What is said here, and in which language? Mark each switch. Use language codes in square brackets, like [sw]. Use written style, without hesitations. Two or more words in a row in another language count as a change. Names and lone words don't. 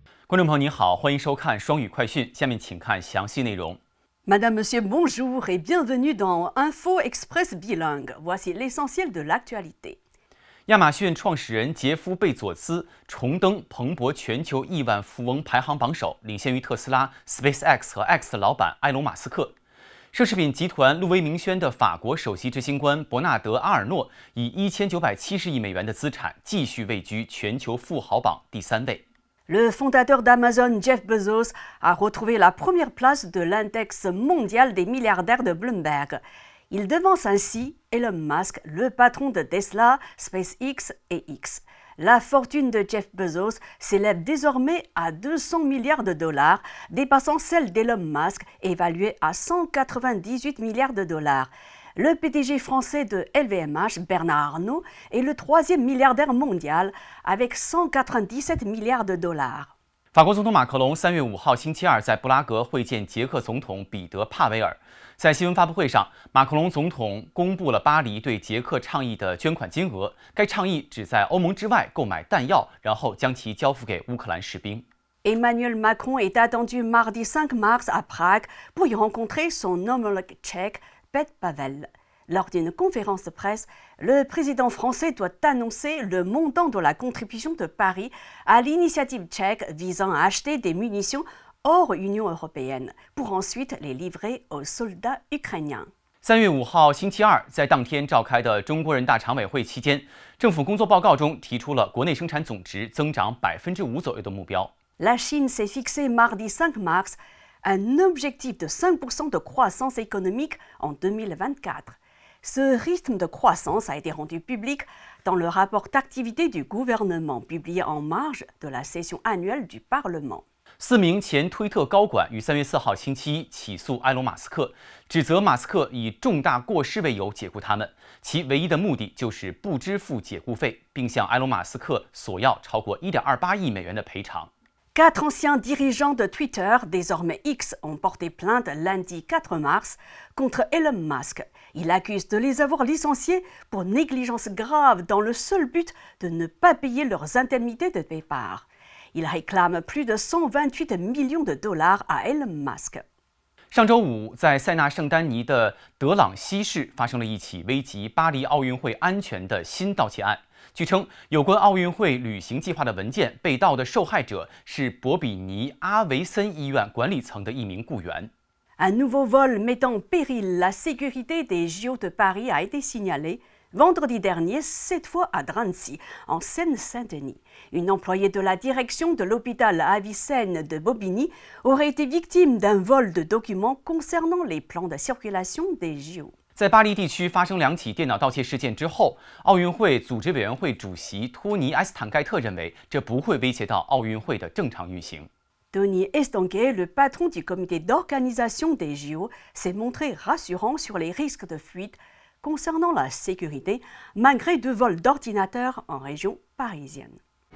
[zh] 观众朋友您好，欢迎收看双语快讯。下面请看详细内容。 [fr] Madame, Monsieur, bonjour et bienvenue dans Info Express Bilingue. Voici l'essentiel de l'actualité. [zh] 亚马逊创始人杰夫·贝佐斯重登彭博全球亿万富翁排行榜首，领先于特斯拉、SpaceX 和 X 的老板埃隆·马斯克。奢侈品集团路威明轩的法国首席执行官伯纳德·阿尔诺以1970亿美元的资产继续位居全球富豪榜第3位。 [fr] Le fondateur d'Amazon, Jeff Bezos, a retrouvé la première place de l'index mondial des milliardaires de Bloomberg. Il devance ainsi Elon Musk, le patron de Tesla, SpaceX et X. La fortune de Jeff Bezos s'élève désormais à 200 milliards de dollars, dépassant celle d'Elon Musk, évaluée à 198 milliards de dollars. Le PDG français de LVMH, Bernard Arnault, est le 3e milliardaire mondial avec 197 milliards de dollars. [zh] 法国总统马克龙3月5号星期二在布拉格会见捷克总统彼得·帕维尔。在新闻发布会上，马克龙总统公布了巴黎对捷克倡议的捐款金额。该倡议旨在欧盟之外购买弹药，然后将其交付给乌克兰士兵。 [fr] Emmanuel Macron est attendu mardi 5 mars à Prague pour y rencontrer son homologue tchèque, Petr Pavel. Lors d'une conférence de presse, le président français doit annoncer le montant de la contribution de Paris à l'initiative tchèque visant à acheter des munitions hors Union européenne, pour ensuite les livrer aux soldats ukrainiens. [zh] 3 月5号星期二，在当天召开的中国人大常委会期间，政府工作报告中提出了国内生产总值增长5%左右的目标。 [fr] La Chine s'est fixé mardi 5 mars un objectif de 5% de croissance économique en 2024. Ce rythme de croissance a été rendu public dans le rapport d'activité du gouvernement publié en marge de la session annuelle du Parlement. [zh] 4 名前推特高管于3月4号星期一起诉埃隆·马斯克，指责马斯克以重大过失为由解雇他们，其唯一的目的就是不支付解雇费，并向埃隆·马斯克索要超过1.28亿美元的赔偿。 [fr] 4 anciens dirigeants de Twitter, désormais X, ont porté plainte lundi 4 mars contre Elon Musk. Il accuse de les avoir licenciés pour négligence grave dans le seul but de ne pas payer leurs indemnités de départ. Il réclame plus de 128 millions de dollars à Elon Musk. [zh] 上周五，在塞纳圣丹尼的德朗西市发生了一起危及巴黎奥运会安全的新盗窃案。据称，有关奥运会旅行计划的文件被盗的受害者是博比尼阿维森医院管理层的一名雇员。 [fr] Un nouveau vol mettant en péril la sécurité des JO de Paris a été signalé vendredi dernier, cette fois à Drancy, en Seine-Saint-Denis. Une employée de la direction de l'hôpital Avicenne de Bobigny aurait été victime d'un vol de documents concernant les plans de circulation des JO. [zh] 在巴黎地区发生2起电脑盗窃事件之后，奥运会组织委员会主席托尼·埃斯坦盖特认为，这不会威胁到奥运会的正常运行。 [fr] Tony Estanguet, le patron du comité d'organisation des JO, s'est montré rassurant sur les risques de fuite concernant la sécurité, malgré 2 vols d'ordinateurs en région parisienne.